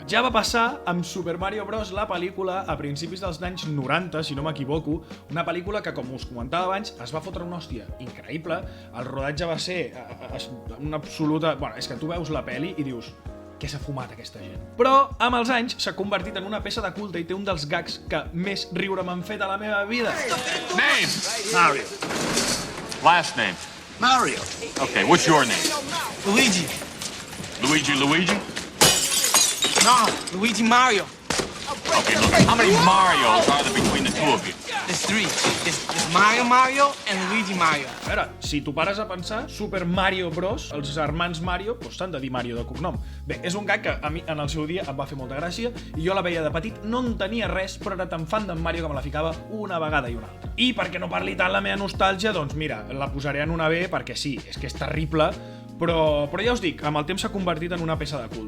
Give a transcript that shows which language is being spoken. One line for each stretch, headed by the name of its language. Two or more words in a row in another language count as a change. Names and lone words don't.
Catalan: Ja va passar amb Super Mario Bros. La pel·lícula a principis dels anys 90, si no m'equivoco, una pel·lícula que, com us comentava abans, es va fotre una hòstia increïble. El rodatge va ser una absoluta... Bueno, és que tu veus la pel·li i dius... Què s'ha fumat aquesta gent? Però amb els anys s'ha convertit en una peça de culte i té un dels gags que més riure m'han fet a la meva vida.
English: Name! Mario. Last name? Mario. Okay, what's your name? Luigi. Luigi? No, Luigi Mario. Okay, look, how many Marios are there between the two of you? There's three. It's Mario and Luigi Mario.
Catalan: A veure, si tu pares a pensar, Super Mario Bros, els germans Mario, doncs s'han de dir Mario de cognom. Bé, és un gag que a mi en el seu dia em va fer molta gràcia i jo la veia de petit, no entenia res, però era tan fan d'en Mario que me la ficava una vegada i una altra. I perquè no parli tant la meva nostàlgia, doncs mira, la posaré en una B perquè sí, és que és terrible, però ja us dic, amb el temps s'ha convertit en una peça de culte.